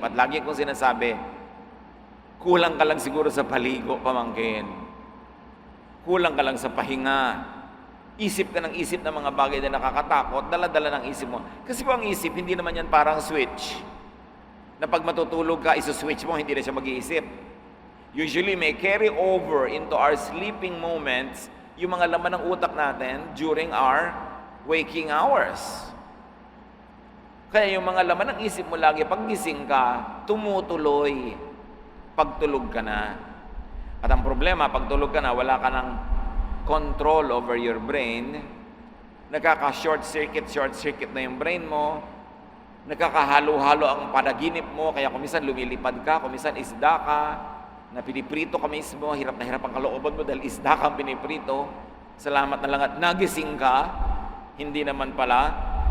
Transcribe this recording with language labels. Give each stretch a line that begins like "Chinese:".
Filipino: At lagi kong sinasabi, kulang ka lang siguro sa paligo, pamangkin. Kulang ka lang sa pahinga. Isip ka ng isip ng mga bagay na nakakatakot, dala-dala ng isip mo. Kasi po ang isip, hindi naman yan parang switch. Na pag matutulog ka, isuswitch mo, hindi na siya mag-iisip.
English: Usually, may carry over into our sleeping moments
Filipino: yung mga laman ng utak natin
English: during our waking hours.
Filipino: Kaya yung mga laman ng isip mo lagi, pag gising ka, tumutuloy. Pagtulog ka na. At ang problema, pag tulog ka na, wala ka ng
English: control over your brain,
Filipino: short circuit na yung brain mo, nakakahalo-halo ang panaginip mo, kaya kumisan lumilipad ka, kumisan isda ka, na piniprito ka mismo, hirap na hirap ang kalooban mo dahil isda kang piniprito, salamat na lang at nagising ka, hindi naman pala.